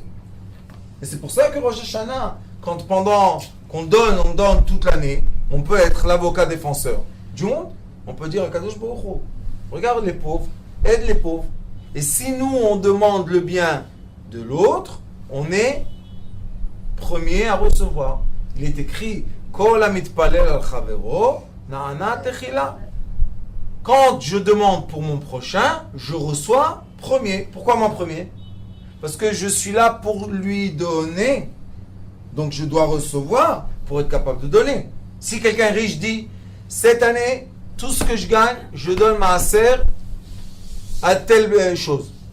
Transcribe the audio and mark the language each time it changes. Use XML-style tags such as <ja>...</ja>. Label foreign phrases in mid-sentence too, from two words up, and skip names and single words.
<fr>Et c'est pour ça que Rosh Hashanah, quand pendant qu'on donne, on donne toute l'année, on peut être l'avocat défenseur du monde. On peut dire à</fr> <he>קדוש ברוך הוא,</he> <fr>regarde les pauvres, aide les pauvres. Et si nous, on demande le bien de l'autre, on est premier à recevoir.</fr> <he>Il est écrit כל המתפלל על חברו נענה תחילה.</he> <fr>Quand je demande pour mon prochain, je reçois premier. Pourquoi mon premier? Parce que je suis là pour lui donner. Donc je dois recevoir pour être capable de donner. Si quelqu'un riche dit, cette année, tout ce que je gagne, je donne maaser à telle chose.</fr>